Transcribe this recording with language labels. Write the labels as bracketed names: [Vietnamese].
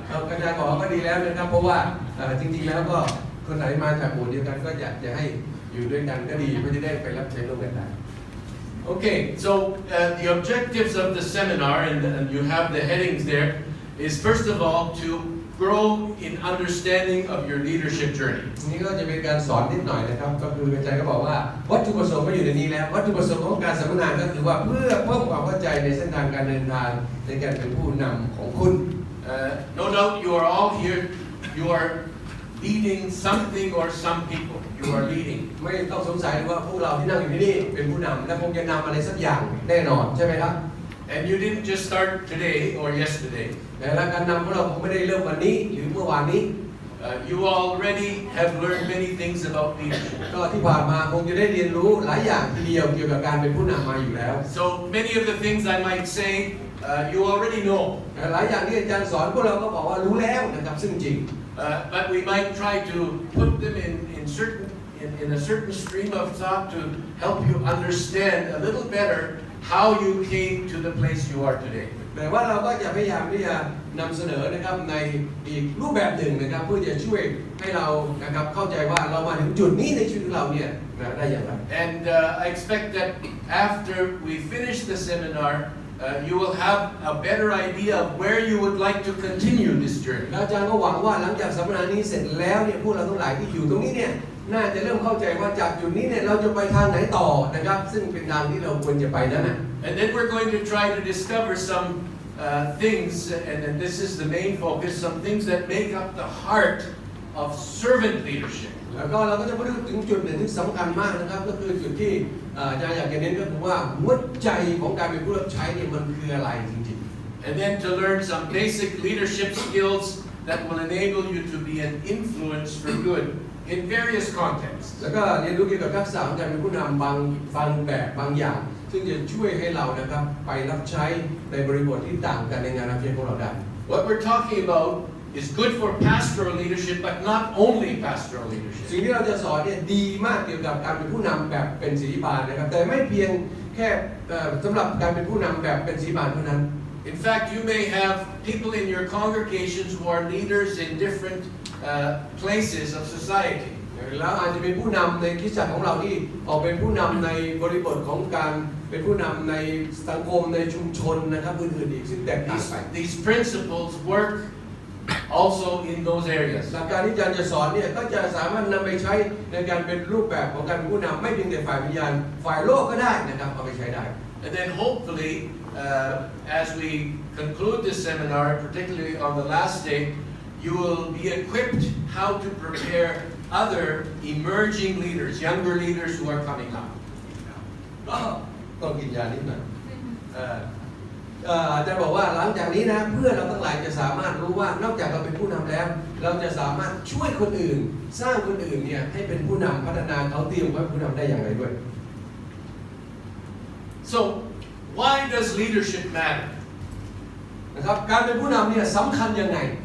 [Thai] อาจารย์บอกก็ดีแล้วนะครับเพราะว่าจริงๆแล้วก็คนไหนมาจากหมู่เดียวกันก็อยากจะให้อยู่ด้วยกันก็ดีเพื่อจะได้ไปรับใช้ร่วมกันได้ [English] Okay, so the objectives of the seminar, and you have the headings there, is first of all to grow in understanding of your leadership journey. [Thai] นี่ก็จะเป็นการสอนนิดหน่อยนะครับก็คืออาจารย์ก็บอกว่าวัตถุประสงค์ก็อยู่ในนี้แล้ววัตถุประสงค์ของการสัมมนาก็คือว่าเพื่อเพิ่มความเข้าใจในเส้นทางการเดินทางในการเป็นผู้นำของคุณ [English] No doubt you are all here, you are leading something or some people. You are leading. [Thai] ไม่ต้องสงสัยว่าพวกเราที่นั่งอยู่ที่นี่เป็นผู้นำและคงจะนำอะไรสักอย่างแน่นอนใช่ไหมครับ [English] And you didn't just start today or yesterday. [Thai] แต่การนำของเราคงไม่ได้เริ่มวันนี้หรือเมื่อวานนี้ [English] You already have learned many things about leadership. [Thai] ก็ที่ผ่านมาคงจะได้เรียนรู้หลายอย่างทีเดียวเกี่ยวกับการเป็นผู้นำมาอยู่แล้ว [English] So many of the things I might say, you already know. [Thai] หลายอย่างที่อาจารย์สอนพวกเราก็บอกว่ารู้แล้วนะครับซึ่งจริง [English] But we might try to put them in a certain stream of thought to help you understand a little better how you came to the place you are today. [Thai] แต่ว่าเราก็จะพยายามที่จะนำเสนอนะครับในอีกรูปแบบหนึ่งนะครับเพื่อจะช่วยให้เรานะครับเข้าใจว่าเรามาถึงจุดนี้ในชีวิตของเราเนี่ยได้อย่างไร [English] And I expect that after we finish the seminar, you will have a better idea of where you would like to continue this journey. [Thai] อาจารย์ก็หวังว่าหลังจากสัมมนานี้เสร็จแล้วเนี่ยพวกเราทั้งหลายที่อยู่ตรงนี้เนี่ยน่าจะเริ่มเข้าใจว่าจากจุดนี้เนี่ยเราจะไปทางไหนต่อนะครับซึ่งเป็นทางที่เราควรจะไปนั่นน่ะ [English] And then we're going to try to discover some things, and this is the main focus, some things that make up the heart of servant leadership. [Thai] แล้วก็เราก็จะพูดถึงจุดหนึ่งที่สำคัญมากนะครับก็คือจุดที่อาจารย์อยากจะเน้นก็คือว่าหัวใจของการเป็นผู้รับใช้เนี่ยมันคืออะไรจริงๆ [English] And then to learn some basic leadership skills that will enable you to be an influence for good in various contexts. [Thai] แล้วก็เรียนรู้เกี่ยวกับทักษะของการเป็นผู้นำบางแบบบางอย่างซึ่งจะช่วยให้เรานะครับไปรับใช้ในบริบทที่ต่างกันในงานรับใช้ของเราได้ [English] What we're talking about is good for pastoral leadership, but not only pastoral [Thai] สิ่ง [English] leadership. [Thai] ที่เราจะสอนเนี่ยดีมากเกี่ยวกับการเป็นผู้นำแบบเป็นศิริบาลนะครับแต่ไม่เพียงแค่สำหรับการเป็นผู้นำแบบเป็นศิริบาลเท่านั้น [English] In fact, you may have people in your congregations who are leaders in different places of society. [Thai] แล้วอาจจะเป็นผู้นำในคริสตจักรของเราที่ออกเป็นผู้นำในบริบทของการเป็นผู้นำในสังคมในชุมชนนะครับอื่นๆอีกซึ่งแตกต่างไป [English] These principles work also in those areas. [Thai] หลักการที่อาจารย์จะสอนเนี่ยก็จะสามารถนำไปใช้ในการเป็นรูปแบบของการเป็นผู้นำไม่เพียงแต่ฝ่ายวิญญาณฝ่ายโลกก็ได้นะครับเอาไปใช้ได้ [English] And then hopefully, as we conclude this seminar, particularly on the last day, you will be equipped how to prepare other emerging leaders, younger leaders who are coming up. [Thai] ก็ต้องกินยานิดหน่อยอาจารย์บอกว่าหลังจากนี้นะเพื่อเราทั้งหลายจะสามารถรู้ว่านอกจากเราเป็นผู้นำแล้วเราจะสามารถช่วยคนอื่นสร้างคนอื่นเนี่ยให้เป็นผู้นำพัฒนาเขาเตรียมไว้ผู้นำได้อย่างไรด้วย [English] So, why does leadership matter? [Thai] นะครับการเป็นผู้นำเนี่ยสำคัญยังไง